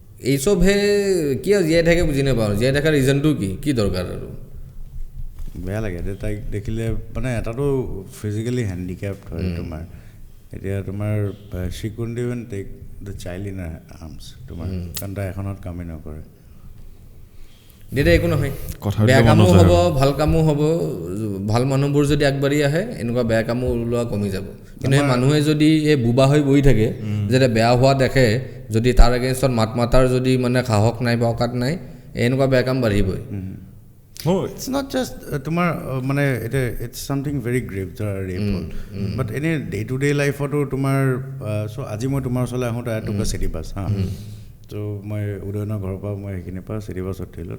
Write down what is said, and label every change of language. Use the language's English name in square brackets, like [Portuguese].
[Assamese] এই চবহে কিয় জীয়াই থাকে বুজি নাপাওঁ, জীয়াই থকাৰ ৰিজনটো কি দৰকাৰ? আৰু বেয়া লাগে তাইক দেখিলে, মানে এটাতো ফিজিকেলি হেণ্ডিকেপ্ট হয় তোমাৰ, এতিয়া তোমাৰ [English] she couldn't even take the child in her arms, [Assamese] তোমাৰ কাৰণ তাই এখনত কামেই নকৰে। দেউতা একো নহয়, বেয়া কামো হ'ব, ভাল কামো হ'ব। ভাল মানুহবোৰ যদি আগবাঢ়ি আহে, এনেকুৱা বেয়া কামো ওলোৱা কমি যাব। কিন্তু সেই মানুহে যদি এই বোবা হৈ বহি থাকে, যেতিয়া বেয়া হোৱা দেখে, যদি তাৰ এগেইনষ্টত মাত মাতাৰ যদি মানে সাহস নাই বা অকাত নাই, এনেকুৱা বেয়া কাম বাঢ়িবই। [English] It's not just [Assamese] তোমাৰ মানে এটা [English] it's something very grave [Assamese] যাৰ ৰেপ হ'ল, বাট এনে ডে টু ডে লাইফতো তোমাৰ চ' আজি মই তোমাৰ ওচৰলৈ আহোঁতে টুকা চিটি বাছ তো মই উদয়নৰ ঘৰৰ পৰা মই সেইখিনিৰ পৰা চিটি বাছত উঠিলোঁ।